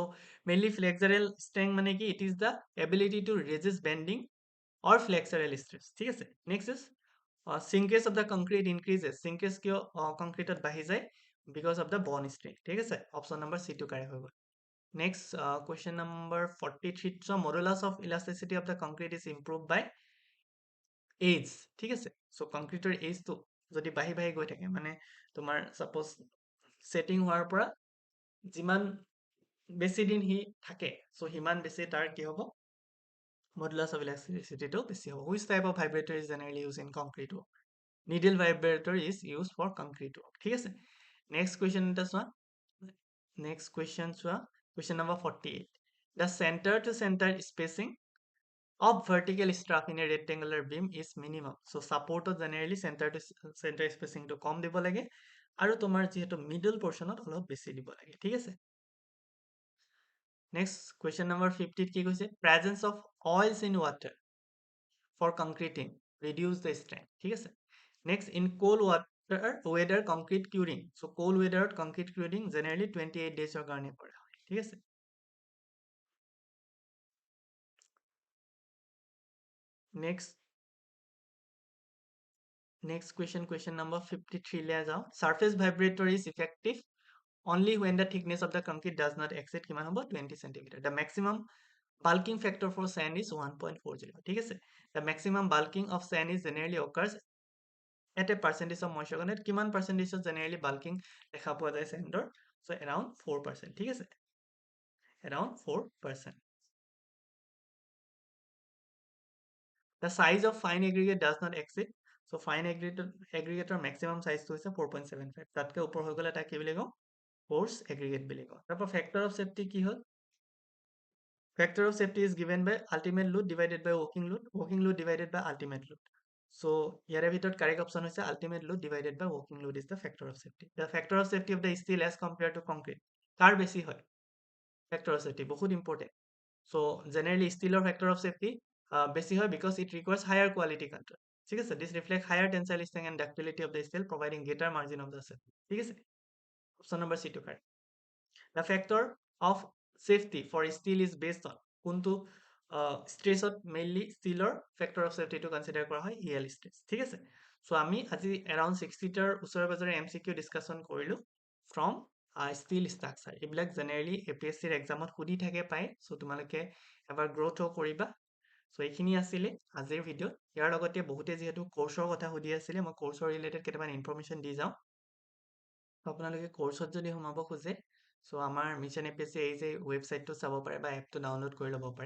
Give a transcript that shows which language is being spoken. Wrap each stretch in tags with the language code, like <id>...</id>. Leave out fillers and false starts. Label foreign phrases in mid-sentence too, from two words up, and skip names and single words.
<en>mainly flexural strength</en> <as>মানে কি</as> <en>it is the ability to resist bending or flexural stress ঠিক আছে next is shrinkage of the concrete increases shrinkage</en> <as>কিয় concrete বাঢ়ি যায়</as> <en>because of the bond strength</en> <as>ঠিক আছে</as> <en>option number C টো correct</en> <as>হৈ গল</as> <en>next question number 43 so modulus of elasticity of the concrete is improved by age</en> <as>ঠিক আছে</as> <en>so</en> <as>concreteৰ age টো যদি বাঢ়ি বাঢ়ি গৈ থাকে মানে তোমাৰ</as> <en>suppose setting</en> <as>হোৱাৰ পৰা যিমান বেছি দিন হি থাকে so হিমান বেছি তাৰ কি হ'ব</as> <en>modulus of elasticity</en> <as>টো বেছি হ'ব</as> <en>which type of vibrator is generally used in concrete work needle vibrator is used for concrete work</en> <as>ঠিক আছে</as> <en>next question</en> <as>এটা চোৱা</as> <en>next question চোৱা question number 48 the center to center spacing of vertical strap in a rectangular beam is minimum so support generally center to center spacing to</en> <as>কম দিব লাগে আৰু তোমাৰ যেহেতু</as> <en>middle portionত</en> <as>অলপ বেছি দিব লাগে ঠিক আছে</as> <en>next question number 50</en> <as>কি কৈছে</as> <en>presence of oils in water for concreting reduce the strength</en> <as>ঠিক আছে</as> <en>next in cold weather concrete curing so cold weather concrete curing generally 28 days</en> <as>ৰ কাৰণে কৰা হয় ঠিক আছে</as> <en>next question number 53</en> <hi>ले जाओ</hi> <en>surface vibrator is effective only when the thickness of the concrete does not exceed</en> <as>কিমান হ'ব</as> <en>20 cm the maximum bulking factor for sand is 1.40</en> <as>ঠিক আছে</as> <en>the maximum bulking of sand is generally occurs at a percentage of moisture content কিমান percentage generally bulking</en> <as>দেখা পোৱা যায় sandৰ</as> <en>So around 4%,</en> <as>ঠিক আছে?</as> <en>Around 4%. The size of fine aggregate does not exceed. So fine aggregator maximum size to হৈছে 4.75.</en> <as>তাতকে ওপৰ হৈ গ'লে তাক কি বুলি কওঁ?</as> <en>Coarse aggregate</en> <as>বুলি কওঁ। তাৰপৰা</as> <en>factor of safety</en> <as>কি হ'ল?</as> <en>Factor of safety is given by ultimate load divided by working load divided by ultimate load. So</en> <as>ইয়াৰে ভিতৰত</as> <en>correct option হৈছে ultimate load divided by working load is the factor of safety. The factor of safety of the steel as compared to concrete.</en> <as>কাৰ বেছি হয়?</as> <en>Factor of safety বহুত important. So generally steel or factor of safety</en> <as>বেছি হয়</as> <en>because it requires higher quality control.</en> <as>ঠিক আছে?</as> <en>This reflects higher tensile strength and ductility of the steel, providing greater margin of the safety.</en> <as>ঠিক আছে?</as> <en>Option number C to correct. The factor of safety for steel is based on কোনটো stressত mainly steelৰ factor of safety to consider</en> <as>কৰা হয়</as> <en>EL stress.</en> <as>ঠিক আছে? So আমি আজি around 60টাৰ ওচৰে পাজৰে</as> <en>MCQ discussion</en> <as>কৰিলো</as> <en>from steel structure.</en> <as>এইবিলাক generally APSCৰ examত সুধি থাকে পায়. So তোমালোকে এবাৰ growth কৰিবা. So এইখিনি আছিলে আজিৰ ভিডিঅ'। ইয়াৰ লগতে বহুতে যিহেতু কোৰ্ছৰ কথা সুধি আছিলে, মই কোৰ্ছৰ ৰিলেটেড কেইটামান ইনফৰমেশ্যন দি যাওঁ। আপোনালোকে কোৰ্ছত যদি সোমাব খোজে, so আমাৰ মিছন এপিএছচি এই যে ৱেবছাইটটো চাব পাৰে বা এপটো ডাউনলোড কৰি ল'ব পাৰে।</as>